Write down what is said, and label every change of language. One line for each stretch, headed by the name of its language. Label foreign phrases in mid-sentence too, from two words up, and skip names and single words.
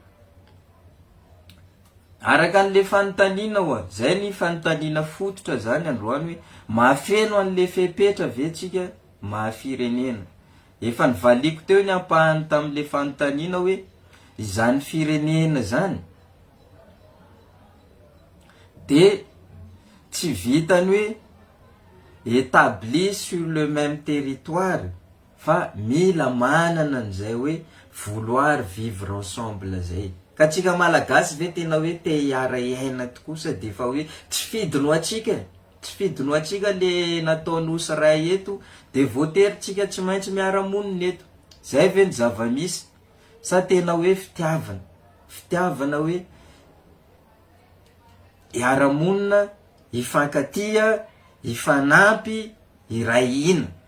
Malagasy: Araka an'le fanontaniana hoa, zay ny fanontaniana fototra zany androany hoe mahafeno an'le fepetra ve tsika mahafirenena. Efa nivaliko teo ny ampahany tamin'le fanontaniana hoe izany firenena zany de tsy vitany hoe
French: établi sur le même territoire,
Malagasy: fa mila manana an'izay hoe
French: vouloir vivre ensemble
Malagasy: zay. Ka tsika malagasy ve tena hoe te hiara iaina tokosa de fa hoe tsy fidino atsika, tsy fidino atsika le nataon'osy ray eto de voatery tsika tsy maintsy miara-monina eto. Zay ve ny zava-misy? Sa tena hoe fitiavana, fitiavana hoe hiara-monina, hifankatia, hifanampy, hirahina.